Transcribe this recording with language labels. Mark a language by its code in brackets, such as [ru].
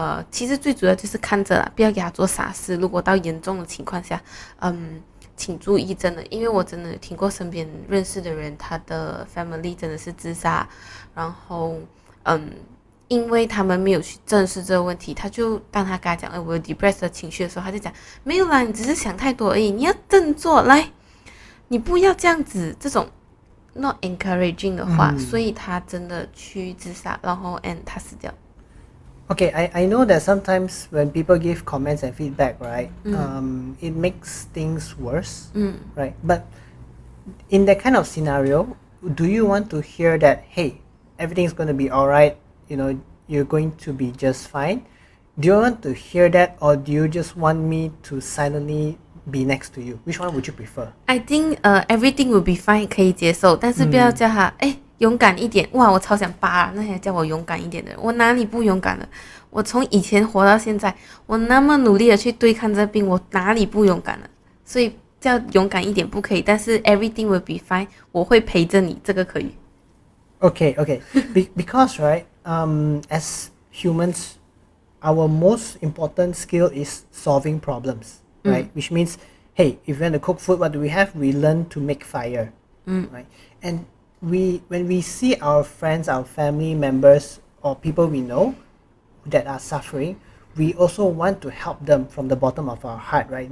[zh] 其实最主要就是看着啦，不要给他做傻事。如果到严重的情况下，请注意，真的，因为我真的听过身边认识的人，他的 family 真的是自杀，然后因为他们没有去正视这个问题，当他跟他讲我有 depressed 的情绪的时候，他就讲没有啦，你只是想太多而已，你要振作来，你不要这样子，这种 [en] not encouraging [zh] 的话，所以他真的去自杀，然后他死掉。 [en] Okay, I know that sometimes when people give comments and feedback, right, it makes things worse, right? But in that kind of scenario, do you want to hear that, hey, everything's going to be all right, you know, you're going to be just fine? Do you want to hear that, or do you just want me to silently be next to you? Which one would you prefer? I think everything will be fine [zh] 可以接受，但是不要叫他勇敢一点。哇，我超想扒那些叫我勇敢一点的人，我哪里不勇敢了？我从以前活到现在，我那么努力的去对抗这病，我哪里不勇敢了？所以叫勇敢一点不可以，但是 [en] everything will be fine， [zh] 我会陪着你，这个可以。 [en] Okay. Because right, as humans, our most important skill is solving problems, right? Which means, hey, if we want to cook food, what do we have? We learn to make fire, right? And when we see our friends, our family members, or people we know that are suffering, we also want to help them from the bottom of our heart, right?